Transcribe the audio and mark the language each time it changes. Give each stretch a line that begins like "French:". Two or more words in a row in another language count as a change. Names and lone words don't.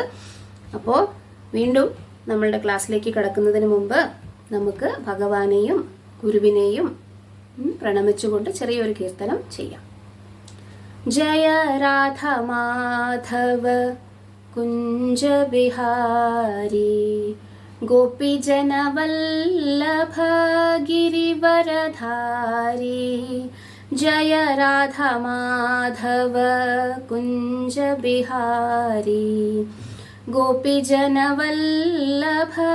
Malayalam: അപ്പോൾ വീണ്ടും നമ്മളുടെ ക്ലാസ്സിലേക്ക് കടക്കുന്നതിന് മുമ്പ് നമുക്ക് ഭഗവാനെയും ഗുരുവിനെയും പ്രണമിച്ചുകൊണ്ട് ചെറിയൊരു കീർത്തനം ചെയ്യാം.
Hindi: जय राधा माधव कुंज बिहारी गोपीजन वल्लभ गिरिवरधारी जय राधा माधव कुंज बिहारी गोपीजन वल्लभ